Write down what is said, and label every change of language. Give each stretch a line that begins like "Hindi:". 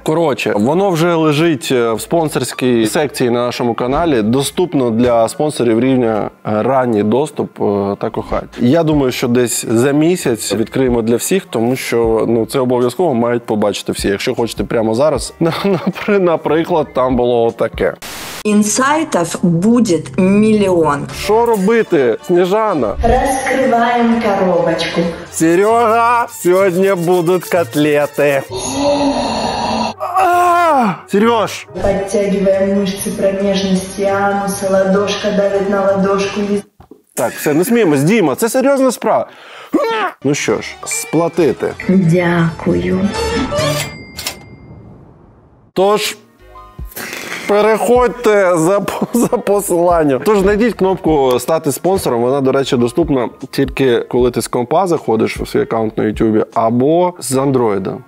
Ukrainian: Коротше, воно вже лежить в спонсорській секції на нашому каналі. Доступно для спонсорів рівня ранній доступ та кохать. Я думаю, що десь за місяць відкриємо для всіх, тому що це обов'язково мають побачити всі. Якщо хочете прямо зараз, наприклад, там було таке.
Russian: Инсайтов будет миллион.
Ukrainian: Що робити, Сніжана?
Russian: Раскрываем коробочку.
Ukrainian: Серега, сьогодні будуть котлети. Сереж!
Russian: Подтягиваем мышцы промежности ануса, ладошка давит на ладошку.
Ukrainian: Так, все, не сміємось, Діма, це серйозна справа. Ну що ж, сплатити. Дякую. Тож, переходьте за посиланням. Тож знайдіть кнопку «Стати спонсором». Вона, до речі, доступна тільки коли ти з компа заходиш у свій аккаунт на YouTube або з Android.